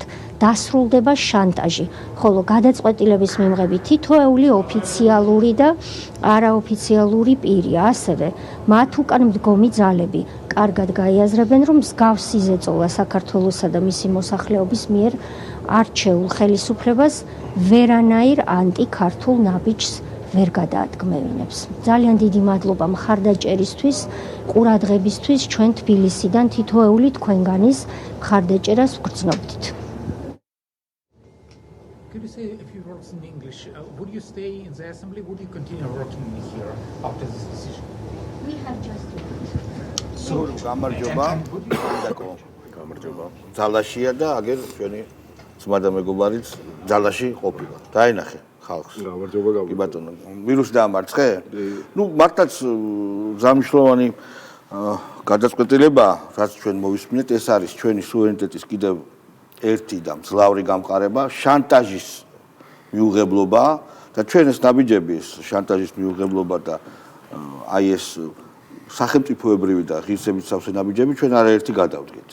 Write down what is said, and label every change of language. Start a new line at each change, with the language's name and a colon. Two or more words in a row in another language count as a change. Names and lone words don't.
Georgian: დასრულდება შანტაჟი, ხოლო გადაწყვეტილების მიღების თითოეული ოფიციალური და არაოფიციალური პირი, ასევე მათ უკან მდგომი ძალები კარგად გაიაზრებენ, რომ მსგავსი ზეწოლა საქართველოსა და მისი მოსახლეობის მიერ არჩეულ ხელისუფლებას ვერანაირ ანტიქართულ ნაბიჯს ვერ გადაადგმევინებს. ძალიან დიდი მადლობა მხარდაჭერისთვის, ყურადღებისთვის, ჩვენ თბილისიდან თითოეული თქვენგანის მხარდაჭერას ვგრძნობდით.
English: Could you say a few words in English? Would you stay in the assembly? Would you continue working here after this decision? We have just
Georgian: გამარჯობა. ძალაშია და აგერ ჩვენი ძმა და მეგობარიც ძალაში ყოფილა. დაინახე ხალხს. გამარჯობა. კი ბატონო, ვირუსი დაამარცხე? ნუ მართლაც ზამთროვანი გადაწყვეტილება, რაც ჩვენ მოვისმინეთ, ეს არის ჩვენი სუვერენიტეტის კიდევ ერთი და მძლავრი გამყარება, შანტაჟის მიუღებლობა და ჩვენ ეს ნაბიჯები, შანტაჟის მიუღებლობა და აი ეს სახელმწიფოებრივი და ღირსებით სავსე ნაბიჯები ჩვენ არაერთი გადავდგეთ.